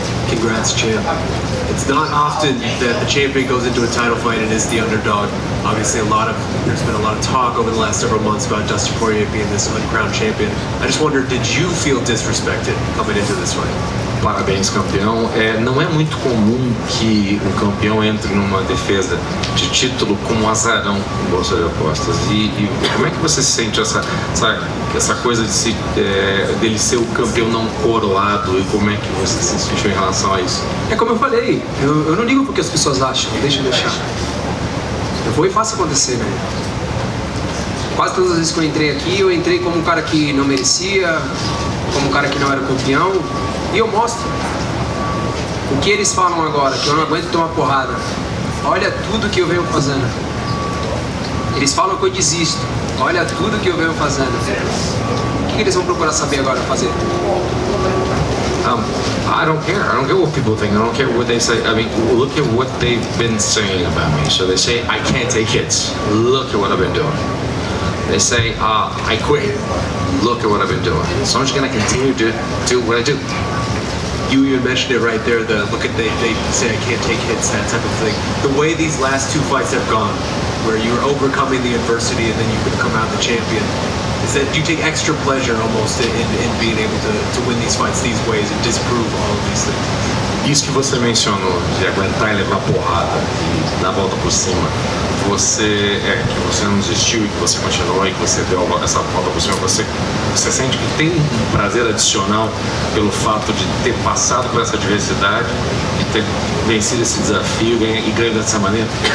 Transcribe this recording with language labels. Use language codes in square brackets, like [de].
[en] Congrats, champ. It's not often that the champion goes into a title fight and is the underdog. Obviously, there's been a lot of talk over the last several months about Dustin Poirier being this uncrowned champion. I just wonder, did you feel disrespected coming into this fight? [pt] Parabéns, campeão. Não é muito comum que um campeão entre numa defesa de título com um azarão em bolsa de apostas. E como é que você se sente essa coisa dele ser o campeão não coroado e como é que você se sentiu em relação a isso? É como eu falei, eu não ligo porque as pessoas acham, deixa eu deixar. Eu vou e faço acontecer, né? Quase todas as vezes que eu entrei aqui, eu entrei como um cara que não merecia, como um cara que não era campeão, e eu mostro. O que eles falam agora, que eu não aguento tomar porrada, olha tudo que eu venho fazendo. Eles falam que eu desisto, olha tudo que eu venho fazendo. O que eles vão procurar saber agora fazer? [en] I don't care. I don't care what people think. I don't care what they say. I mean, look at what they've been saying about me. So they say, I can't take hits. Look at what I've been doing. They say, I quit. Look at what I've been doing. So I'm just going to continue to do what I do. You even mentioned it right there, they say I can't take hits, that type of thing. The way these last two fights have gone, where you're overcoming the adversity and then you can come out the champion, is that do you take extra pleasure almost in being able to win these fights these ways and disprove all of these things? [pt] Isso que você mencionou, de aguentar e levar porrada e dar a volta por cima, que você não desistiu e que você continuou e que você deu essa volta por cima, você sente que tem um prazer adicional pelo fato de ter passado por essa adversidade e ter vencido esse desafio e ganho dessa maneira?